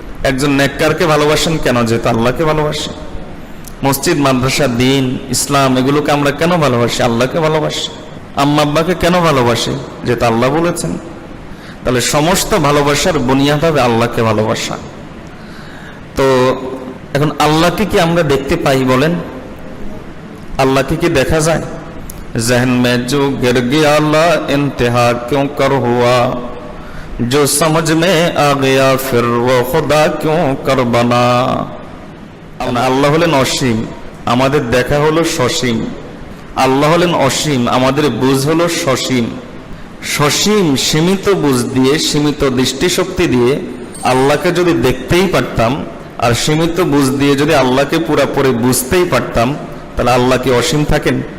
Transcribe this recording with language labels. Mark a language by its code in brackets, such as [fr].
[bn] একজন নেককারকে ভালোবাসেন কেন? যেহেতু আল্লাহকে ভালোবাসে। মসজিদ, মাদ্রাসা, দিন, ইসলাম এগুলোকে আমরা কেন ভালোবাসি? আল্লাহকে ভালোবাসি। আম্মা আব্বাকে কেন ভালোবাসি? যেহেতু আল্লাহ বলেছেন। তাহলে সমস্ত ভালোবাসার বুনিয়াদ হবে আল্লাহকে ভালোবাসা। তো এখন আল্লাহকে কি আমরা দেখতে পাই বলেন? আল্লাহকে কি দেখা যায়? [hi] जहन में जो गिर गया ला इंतहा क्यों कर हुआ, जो समझ में आ गया फिर वो खुदा क्यों कर बना। [bn] আল্লাহ হলেন অসীম, আমাদের দেখা হলো সসীম। আল্লাহ হলেন অসীম, আমাদের বুঝ হলো সসীম। সসীম সীমিত বুঝ দিয়ে, সীমিত দৃষ্টিশক্তি দিয়ে আল্লাহকে যদি দেখতেই পারতাম, আর সীমিত বুঝ দিয়ে যদি আল্লাহকে পুরোপুরি বুঝতেই পারতাম, তাহলে আল্লাহ কি অসীম থাকেন?